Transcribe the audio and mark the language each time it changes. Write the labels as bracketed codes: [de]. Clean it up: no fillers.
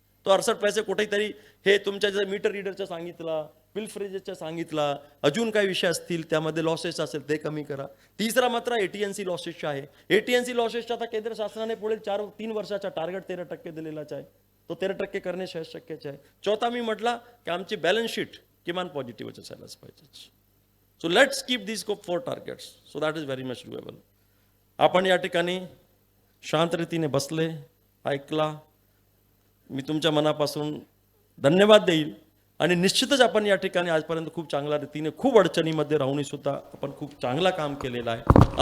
[mr] तो 68 पैसे कुठेतरी हे तुमच्या जे मीटर रीडरचं सांगितलं, बिल फ्रिजचं सांगितलं, अजून काही विषय असतील त्यामध्ये लॉसेस असेल ते कमी करा. तिसरा मात्र AT&C लॉसेसचा आहे. AT&C लॉसेसचा आता केंद्र शासनाने पुढील 3 वर्षाचा टार्गेट 13% दिलेलाच आहे. तो 13% करणे शक्यच आहे. चौथा मी म्हटला की आमची बॅलन्स शीट किमान पॉझिटिव्हच असायलाच पाहिजे. [en] So let's keep this 4 targets. So that is very much doable. [mr] आपण या ठिकाणी शांत रीतीने बसले, ऐकला. मी तुमच्या मनापासून धन्यवाद देईल. आणि निश्चितच आपण या ठिकाणी आजपर्यंत खूप चांगल्या रीतीने, खूप अडचणीमध्ये राहूनही सुद्धा आपण खूप चांगला काम केलेलं आहे.